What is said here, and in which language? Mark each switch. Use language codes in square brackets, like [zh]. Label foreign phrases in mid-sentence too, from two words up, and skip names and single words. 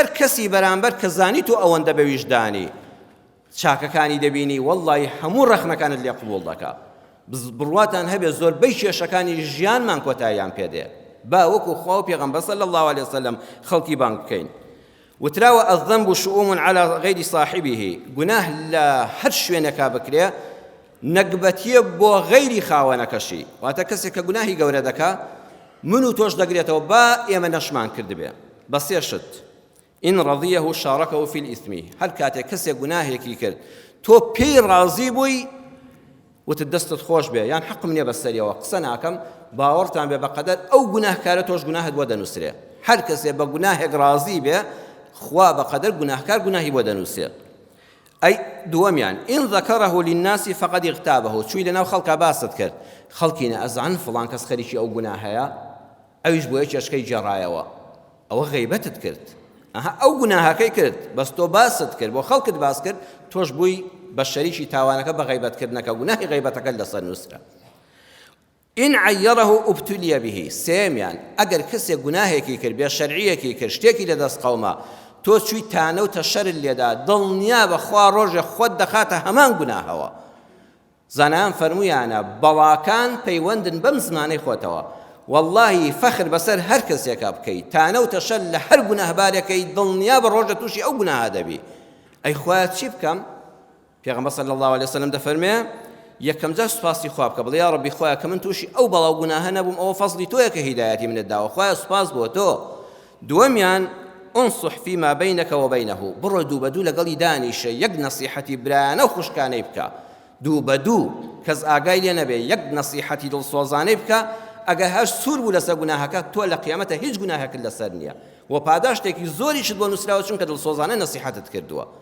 [ckb] کەسی بەرامبەر کە زانیت و ئەوەندە بە ویژدانی چاکەکانی دەبینی وەڵڵی هەموو ڕەخنەکانت لێ قبوڵ دەکا بڕواتان هەبێ زۆربەی کێشەکانی ژیانمان کۆتاییان پێدێ با وەکو خوا و پێغەمبەر [ar] صلی الله عليه وسلم [ckb] خەڵکی بانگ بکەین وتراوە [ar] الذنب شؤوم على غير صاحبه [ckb] گوناه لە هەر شوێنێکا بکرێ نەکبەتیە بۆ غەیری خاوەنەکەشی واتە کەسێک کە گوناهی گەورە دەکا من و تۆش دەگرێتەوە با ئێمە نەشمان کردبێ بە سێ شت [ar] إن رضيه شاركه في الإثم [ckb] هەر کاتێک کەسێک گوناهێکی کرد تۆ پێی ڕازی بووی وتت دەستت خۆش بێ یان حەقم نییە بەسەریەوە قسە ناکەم باوەڕتان بێ بەقەدەر ئەو گوناهکارە تۆش گوناهت بۆ دەنووسرێ هەر کەسێ بە گوناهێک ڕازی بێ خوا بەقەدەر گوناهکار گوناهی بۆ دەنووسێ ئەی دووەمیان [ar] إن ذكره للناس فقد اغتابه [ckb] چووی لەناو خەڵکا باست کرد خەڵکی ئەزان فڵان کەس خەریکی ئەو گوناهەیە ئەویش بۆیە چێشکەی جێڕایەوە ئەوە غەیبەتت کرد ئەو گوناهەکەی کرد بەس تۆ باست کرد بۆ خەڵکت باس کرد تۆش بووی بە شەریکی تاوانەکە بە غەیبەتکردنەکە گوناهی غەیبەتەکە لەسەر نووسرا [ar] إن عيره ابتلي به [ckb] سێمیان ئەگەر کەسێک گوناهێکی کرد بێ شەرعیەکی کرد شتێکی لەدەست قەومە تۆ چووی تانە و تەشەرت لێدا دڵنیا بەخوا ڕۆژێ خۆت دەخاتە هەمان گوناهەوە زانایان فەرموویانە بەڵاکان پەیوەندن بەم زمانەی خۆتەوە واللهی فەخر بەسەر هەر کەسێکا بکەیت تانە و تەشەر لە هەر گوناهبارێکەی دڵنیا بە ڕۆژە تووشی ئەو گوناهە دەبی ئەی خۆیان چی بکەم پێغەمبەر [ar] صلی الله عليه وسلم [ckb] دەفەرمێ یەکەم جار سوپاسی خوا بکە بڵێ یا ڕەبی خۆیان کە من تووشی ئەو بەڵاو گوناهە نەبووم ئەوە فەزلی تۆیە کە هیدایەتی منت داوە خۆیان سوپاس بۆ تۆ دووەمیان [ar] انصح فيما بينك وبينه [ckb] بڕۆ دوو بە دوو لەگەڵی دانیشە یەک نەسیحەتی برایانە و خوشکانەی بکە دوو بە دوو کەس ئاگای لێ نەبێ یەک نەسیحەتی دڵسۆزانەی بکە ئەگەر هەر سوور بوو لەسەر گوناهەکە تۆ لە قیامەتە هیچ گوناهێکت لەسەر نییە و پاداشتێکی زۆریشت بۆ نووسراوە چونکە دڵسۆزانە نەسیحەتت کردووە